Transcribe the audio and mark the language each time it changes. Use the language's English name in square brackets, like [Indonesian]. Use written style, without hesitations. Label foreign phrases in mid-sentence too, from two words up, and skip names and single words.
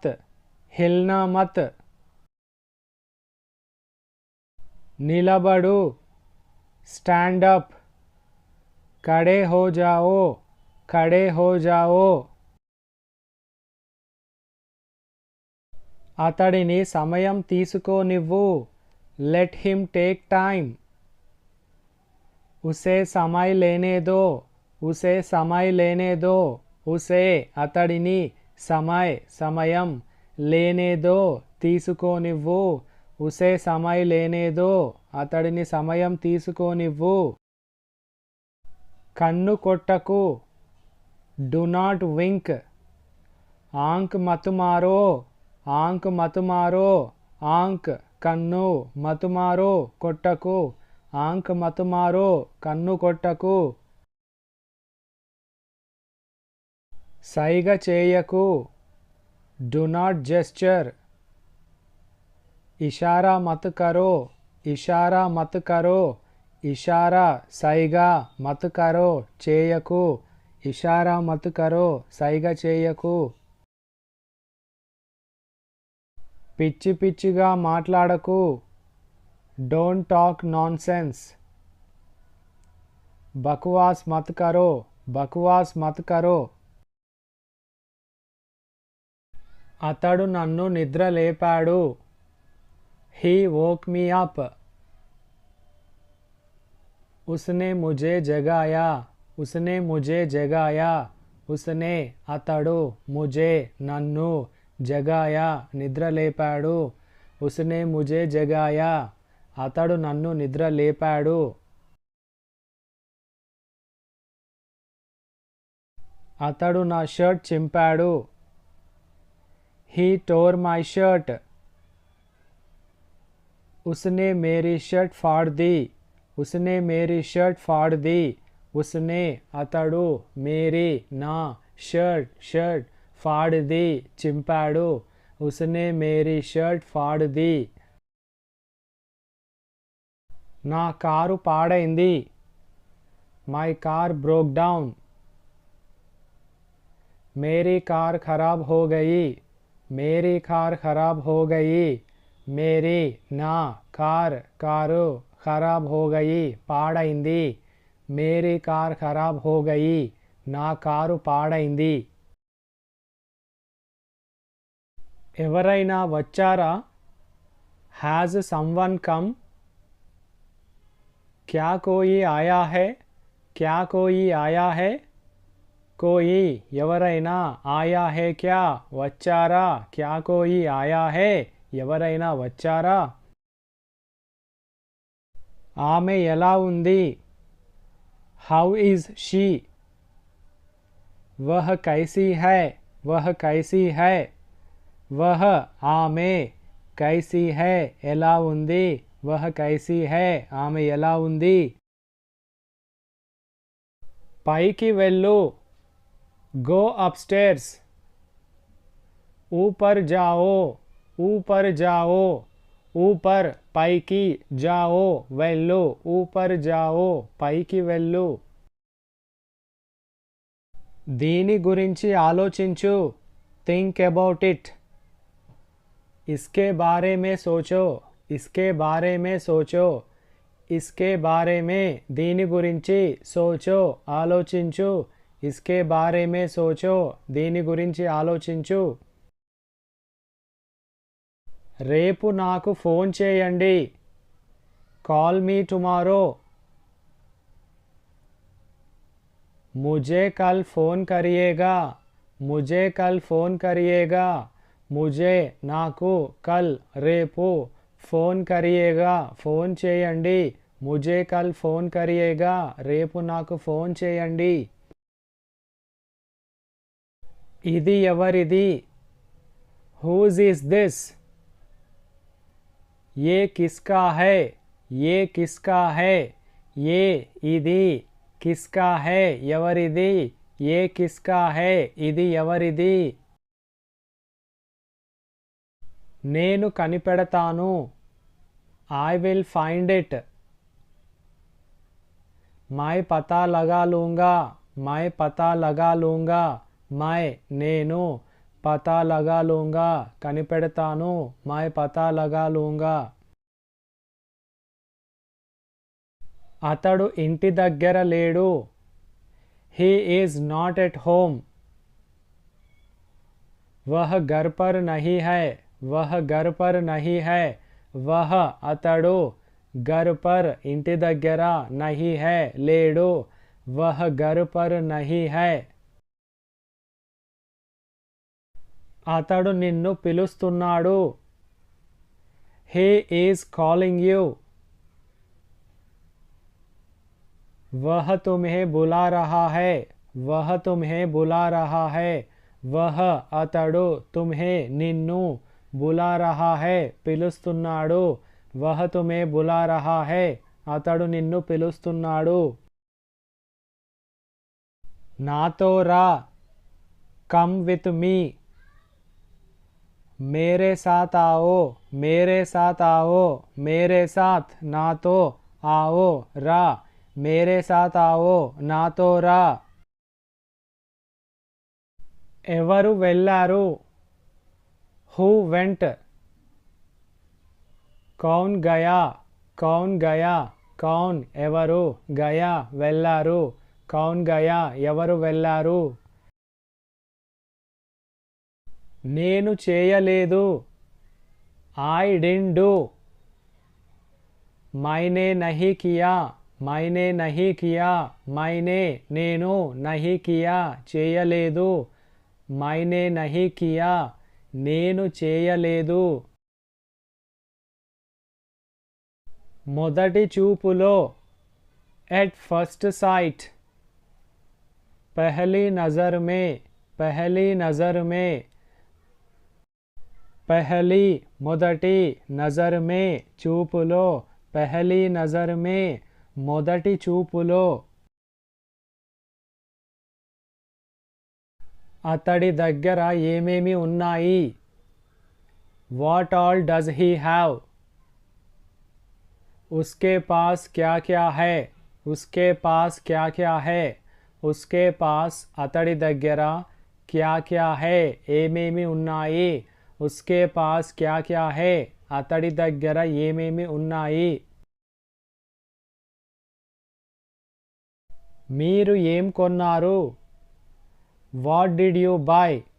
[Hindi] हिलना मत. నిలబడు. [English] stand up. [Hindi] खड़े हो जाओ. खड़े हो जाओ. [Telugu] అతడిని సమయం తీసుకోనివ్వు. [English] let him take time. [Hindi] उसे समय लेने दो. उसे समय लेने दो. उसे అతడిని समय సమయం लेने दो తీసుకోనివ్వు. उसे समय लेने दो [Telugu] అతడిని సమయం తీసుకోనివ్వు. కన్ను కొట్టకు. [English] do not wink, [Hindi] आंख मत मारो, आंख मत मारो, आंख कन्नु मत मारो कोट्टकु, आंख मत मारो [Telugu] కన్ను కొట్టకు, సైగ చేయకు, [English] do not gesture, [Hindi] इशारा मत करो, इशारा मत करो, इशारा सैगा मत करो चेयकु, इशारा मत करो [Telugu] సైగ చేయకు, పిచ్చి పిచ్చిగా మాట్లాడకు, [English] don't talk nonsense, [Hindi] बकवास मत करो, बकवास मत करो, [Telugu] అతడు నన్ను నిద్ర లేపాడు, [English] he woke me up, [Hindi] उसने मुझे जगाया, उसने मुझे जगाया, उसने అతడు मुझे నన్ను జగాయా [Telugu] నిద్ర లేపాడు, [Hindi] उसने मुझे जगाया [Telugu] అతడు నన్ను నిద్ర లేపాడు, అతడు నా షర్ట్ చింపాడు, [English] he tore my shirt, [Hindi] उसने मेरी शर्ट फाड़ दी, उसने मेरी शर्ट फाड़ दी, उसने అతడు मेरी [Telugu] నా షర్ట్ [Hindi] फाड़ दी చింపాడు, उसने मेरी शर्ट फाड़ दी, [Telugu] నా కారు పాడైంది, [English] my car broke down, [Hindi] मेरी कार खराब हो गई, मेरी कार खराब हो गई, मेरी [Telugu] నా కారు [Hindi] ఖరాబ్ हो गई పాడైంది, मेरी कार खराब हो गई [Telugu] నా కారు పాడైంది, ఎవరైనా వచ్చారా, [English] has someone come, [Hindi] क्या कोई आया है, क्या कोई आया है, कोई ఎవరైనా, आया है क्या వచ్చారా, क्या कोई आया है [Telugu] ఎవరైనా వచ్చారా, ఆమె ఎలా ఉంది, [English] how is she, [Hindi] वह कैसी है, वह कैसी है, वह ఆమె कैसी है [Telugu] ఎలా ఉంది, [Hindi] वह कैसी है [Telugu] ఆమె ఎలా ఉంది, పైకి వెళ్ళు, [English] go upstairs, [Hindi] ऊपर जाओ, ऊपर जाओ, ऊपर పైకి जाओ వెళ్ళు, ऊपर जाओ [Telugu] పైకి వెళ్ళు, దీని గురించి ఆలోచించు, [English] think about it, [Hindi] इसके बारे में सोचो, इसके बारे में सोचो, इसके बारे में [Telugu] దీని గురించి, [Hindi] सोचो ఆలోచించు, इसके बारे में सोचो [Telugu] దీని గురించి ఆలోచించు, రేపు నాకు ఫోన్ చేయండి, [English] call me tomorrow, [Hindi] मुझे कल फ़ोन करिएगा, मुझे कल फ़ोन करिएगा, मुझे నాకు కల్ రేపు फ़ोन करिएगा [Telugu] ఫోన్ చేయండి, [Hindi] मुझे कल फ़ोन करिएगा [Telugu] రేపు నాకు ఫోన్ చేయండి, ఇది ఎవరిది, [English] whose is this, [Hindi] ये किसका है, ये किसका है, ये ఇది किसका है ఎవరిది, ये किसका है [Telugu] ఇది ఎవరిది, నేను కనిపెడతాను, [English] I will find it, [Hindi] मैं पता लगा लूँगा, मैं पता लगा लूँगा, मैं నేను पता लगा लूँगा కనిపెడతాను, मैं पता लगा लूँगा, [Telugu] అతడు ఇంటి దగ్గర లేడు, [English] he is not at home, [Hindi] वह घर पर नहीं है, वह घर पर नहीं है, वह అతడు घर पर [Telugu] ఇంటి దగ్గర [Hindi] नहीं है లేడు, वह घर पर नहीं है, [Telugu] అతడు నిన్ను పిలుస్తున్నాడు, [English] he is calling you, [Hindi] वह तुम्हें बुला रहा है, वह तुम्हें बुला रहा है वह अतडु तुम्हें निन्नु बुला रहा है पिलुस्तुन्नाडु वह तुम्हें बुला रहा है [Telugu] అతడు నిన్ను పిలుస్తున్నాడు నాతో రా [English] come with me [Hindi] मेरे साथ आओ मेरे साथ आओ मेरे साथ ना तो आओ रा मेरे साथ आओ [Telugu] నా తో రా ఎవరు వెళ్ళారు [English] who went [Hindi] कौन गया कौन गया कौन ఎవరు గయా వెళ్ళారు कौन गया [Telugu] ఎవరు వెళ్ళారు నేను చేయలేదు [English] I didn't do [Hindi] मैंने नहीं किया मैंने नहीं किया मैंने నేను नहीं किया చేయలేదు मैंने नहीं किया [Telugu] నేను చేయలేదు మొదటి చూపులో [English] at first sight [Hindi] पहली नज़र में पहली మొదటి नज़र में చూపులో पहली नज़र में [Telugu] మొదటి చూపులో అతడి దగ్గర ఏమేమి ఉన్నాయి [English] what all does he have [Hindi] उसके पास क्या क्या है उसके पास क्या क्या है उसके पास [Telugu] అతడి దగ్గర [Hindi] क्या क्या है [Telugu] ఏమేమి ఉన్నాయి [Hindi] उसके पास क्या क्या है [Telugu] అతడి దగ్గర ఏమేమి ఉన్నాయి మీరు ఏం కొన్నారు [English] What did you buy?